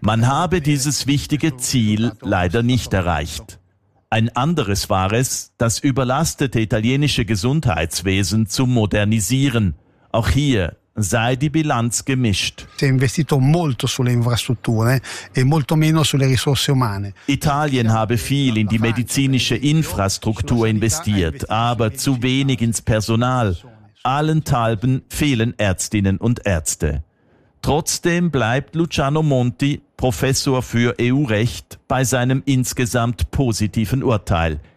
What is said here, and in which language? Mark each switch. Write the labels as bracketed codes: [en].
[de] man habe dieses wichtige Ziel leider nicht erreicht. Ein anderes war es, das überlastete italienische Gesundheitswesen zu modernisieren. Auch hier sei die Bilanz gemischt. [it] Si è investito molto sulle infrastrutture e molto meno sulle risorse umane. [de] Italien habe viel in die medizinische Infrastruktur investiert, aber zu wenig ins Personal. Allenthalben fehlen Ärztinnen und Ärzte. Trotzdem bleibt Luciano Monti, Professor für EU-Recht, bei seinem insgesamt positiven Urteil.